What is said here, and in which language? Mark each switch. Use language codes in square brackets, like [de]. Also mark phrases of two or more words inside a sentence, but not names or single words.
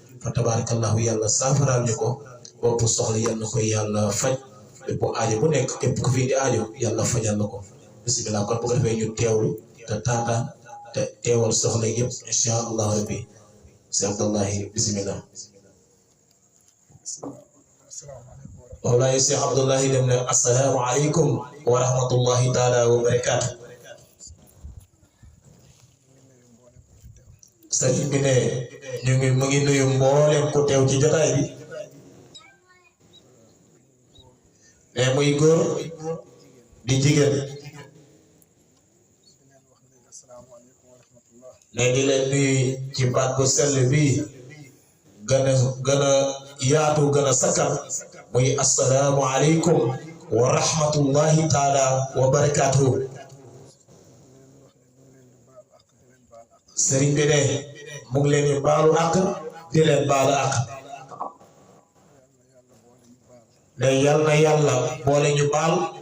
[ar] فتبارك الله, [wo] yàlla saafaraal ñu ko, bopp soxla yal na ko yàlla faj, bépp aajo bu nekk, képp ku fi di aajo, yàlla fajal na ko. Bismillah, kon bu ko defee ñu teewlu te taataan te teewal soxla yëpp, [ar] إن شاء الله ربي. [wo] Cheikh Abdoulahi, bismillah. Mawlaay Cheikh Abdoulahi Dem ne, [ar] "السلام عليكم ورحمة الله تعالى وبركاته." [wo] Sëriñ bi ne, ñu ngi, mu ngi nuyu mboolem ku teew ci jotaay bi. Ne muy góor di jigéen. Ne di leen nuyu ci baat bu sell bi, gën a, gën a yaatu, gën a sakkan, muy [ar] "السلام عليكم ورحمة الله تعالى وبركاته." [wo] Sëriñ bi ne, mu ngi leen di baalu àq, di leen baalu àq. Ne yal na yàlla boole ñu baal.